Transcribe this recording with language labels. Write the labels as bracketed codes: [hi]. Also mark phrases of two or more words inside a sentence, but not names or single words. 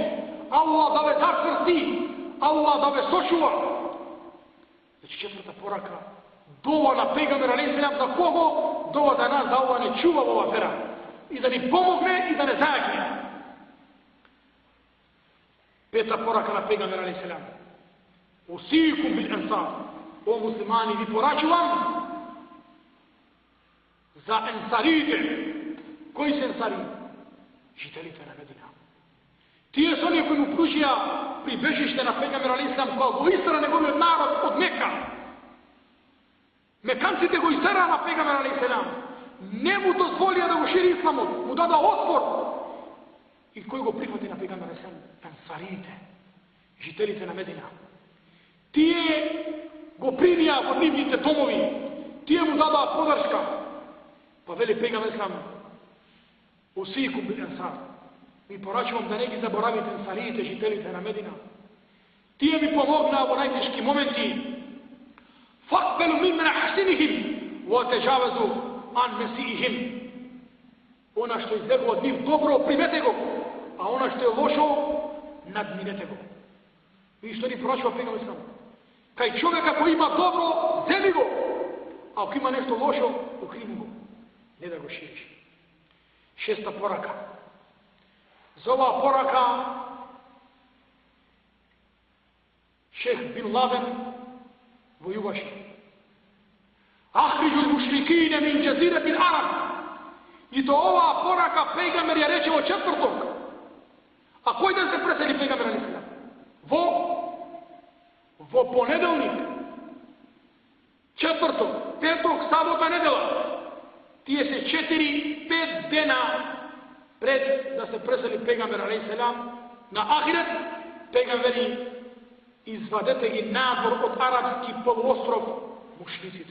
[mk] Аллах да ве зачврсти. Аллах да ве сочува. Значи четврта порака. Дова на пејгамбера [ar] عليه السلام [mk] за кого? Дова да нас да Аллах не чува ова вера. И да ни помогне и да не зајакне. Пета порака на пејгамбера [ar] عليه السلام. أوصيكم بالأنصار. [mk] О муслимани, ви порачувам за енсарите. Који су енсари? Жителите на Медина. Тије су они који му пружија прибежиште на пејгамбера [ar] عليه السلام [mk] као го истара него је народ од Мека. Меканците го истара на пејгамбера [ar] عليه السلام. [mk] Не му дозволио да го шири исламом, му дада отпор. И који го прихвати на пејгамбера [ar] عليه السلام? [mk] Енсарите. Жителите на Медина. Тије го примија од нивните домови. Тије му дада подршка. Па вели пејгамбер [ar] عليه السلام: "أوصيكم بالأنصار." [mk] Ми порачувам да неки заборавите енсарите, жителите на Медина. Тије ми помогна у најтежки моменти. [ar] فاقبلوا من محسنهم، وتجاوزوا عن مسيئهم. [mk] Она што је излего од њих добро, примете го, а она што је лошо, надминете го. Ви што ни порачува пејгамбер сам. Кај човјека који има добро, земи го, а ако има нешто лошо, укрими го. Не да го шириш. Шеста порака. За ова порака шејх бин Ладен војуваше. [ar] أخرجوا المشركين من جزيرة العرب. [mk] И то ова порака пејгамбер је рече о четвртог. А који дан се пресели пејгамбер [ar] عليه السلام? [mk] Во понеделник. Четвртог, петог, сабота, недела. Тије се 4-5 дана пред да се пресели пејгамбер [ar] عليه السلام [mk] на ахирет, пејгамбери извадете ги надзор од арапски полуостров мушриците.